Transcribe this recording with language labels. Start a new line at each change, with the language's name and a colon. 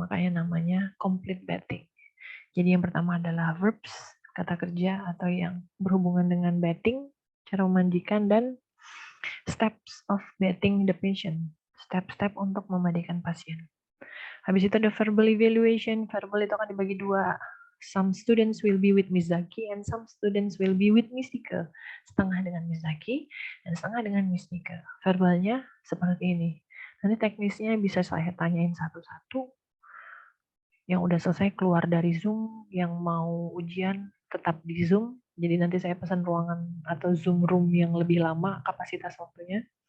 Indonesian: Makanya namanya complete bathing. Jadi yang pertama adalah verbs, kata kerja atau yang berhubungan dengan bathing, cara memandikan, dan
English: steps of bathing the patient,
Indonesian: step-step untuk memandikan pasien. Habis itu ada verbal evaluation. Verbal itu akan dibagi 2.
English: Some students will be with Miss Zaki and some students will be with Miss Nika.
Indonesian: Setengah dengan Miss Zaki dan setengah dengan Miss Nika. Verbalnya seperti ini. Nanti teknisnya bisa saya tanyain satu-satu. Yang udah selesai keluar dari Zoom, yang mau ujian tetap di Zoom. Jadi nanti saya pesan ruangan atau Zoom room yang lebih lama kapasitas waktunya.